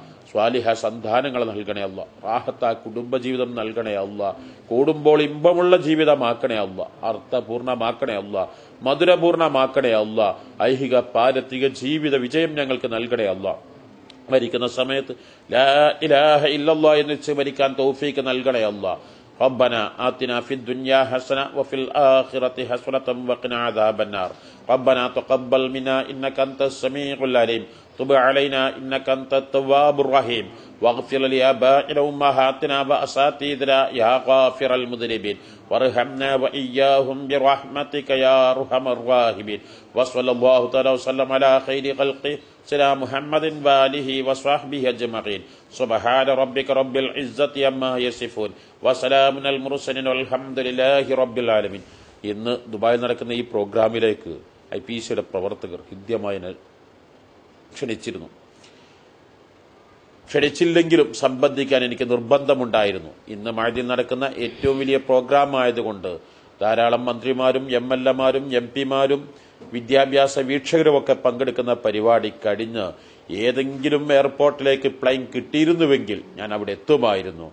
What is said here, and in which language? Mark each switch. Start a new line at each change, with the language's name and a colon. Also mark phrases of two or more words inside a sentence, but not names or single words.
Malayalam: സ്വാലിഹ സന്താനങ്ങൾ നൽകണേ അല്ലാഹ്. റാഹത്ത കുടുംബജീവിതം നൽകണേ അല്ലാഹ്. കൂടുമ്പോൾ ഇമ്പമുള്ള ജീവിതമാക്കണേ അല്ലാഹ്. അർത്ഥപൂർണമാക്കണേ അല്ലാഹ്. മധുരപൂർണമാക്കണേ അല്ലാഹ്. ഐഹിക പാരത്രിക ജീവിത വിജയം ഞങ്ങൾക്ക് നൽകണേ അല്ലാഹ്. മരിക്കുന്ന സമയത്ത്
Arabic: لا إله إلا الله
Malayalam: എന്ന് വെച്ച് മരിക്കാൻ തൗഫീക്ക് നൽകണേ അല്ലാഹ്.
Arabic: ربنا آتنا في الدنيا حسنة وفي الآخرة حسنة وقنا عذاب النار. ربنا تقبل منا إنك أنت السميع العليم. تب علينا إنك أنت التواب الرحيم. واغفر لآبائنا وأمهاتنا وأساتذتنا يا غافر المذنبين. وارحمنا وإياهم برحمتك يا أرحم الراحمين. وصلى الله تعالى وسلم على خير خلقه سيدنا محمد وآله وصحبه أجمعين. سبحان ربك رب العزة عما يصفون وسلام على المرسلين والحمد لله رب العالمين.
Malayalam: ഇന്ന് ദുബായിൽ നടക്കുന്ന ഈ പ്രോഗ്രാമിലേക്ക് IPCയുടെ പ്രവർത്തകർ ഹൃദ്യമായി ക്ഷണിച്ചില്ലെങ്കിലും സംബന്ധിക്കാൻ എനിക്ക് നിർബന്ധമുണ്ടായിരുന്നു. ഇന്ന് മഅദിൽ നടക്കുന്ന ഏറ്റവും വലിയ പ്രോഗ്രാം ആയതുകൊണ്ട് ധാരാളം മന്ത്രിമാരും MLAമാരും MP മാരും വിദ്യാഭ്യാസ വീക്ഷകരുമൊക്കെ പങ്കെടുക്കുന്ന പരിപാടി കഴിഞ്ഞ് ഏതെങ്കിലും എയർപോർട്ടിലേക്ക് പ്ലെയിൻ കിട്ടിയിരുന്നുവെങ്കിൽ ഞാൻ അവിടെ എത്തുമായിരുന്നു.